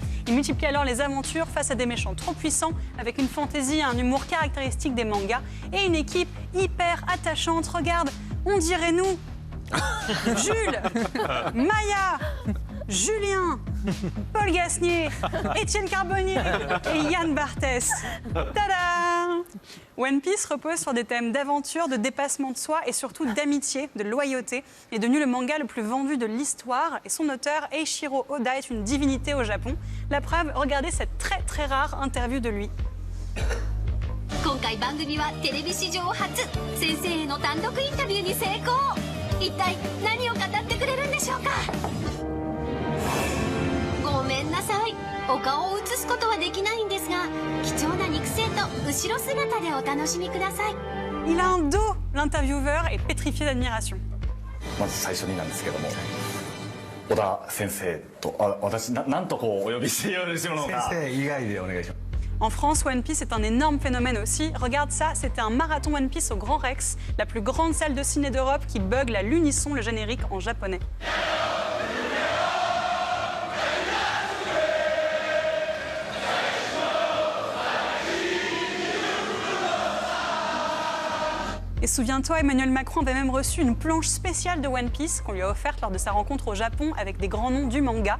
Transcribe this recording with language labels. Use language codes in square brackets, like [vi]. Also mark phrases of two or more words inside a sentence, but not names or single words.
[fr] Il multiplie alors les aventures face à des méchants trop puissants, avec une fantaisie et un humour caractéristique des mangas, et une équipe hyper attachante. Regarde, on dirait nous. Jules, Maya, Julien, Paul Gasnier, Étienne Carbonnier et Yann Barthès. Tada! One Piece repose sur des thèmes d'aventure, de dépassement de soi et surtout d'amitié, de loyauté. Il est devenu le manga le plus vendu de l'histoire et son auteur, Eiichiro Oda, est une divinité au Japon. La preuve, regardez cette très rare interview de lui. [ja] 今回番組はテレビ史上初先生への単独インタビューに成功一体何を語ってくれるんでしょうかごめんなさいお顔を映すことはできないんですが貴重な肉声と後ろ姿でお楽しみください [fr] Il a un dos, l'intervieweur est pétrifié d'admiration. [ja] まず最初になんですけども小田先生と私なんとこうお呼びしてよろしいのか先生以外でお願いします [fr] En France, One Piece est un énorme phénomène aussi. Regarde ça, c'était un marathon One Piece au Grand Rex, la plus grande salle de ciné d'Europe qui bugle à l'unisson le générique en japonais. Et souviens-toi, Emmanuel Macron avait même reçu une planche spéciale de One Piece qu'on lui a offerte lors de sa rencontre au Japon avec des grands noms du manga.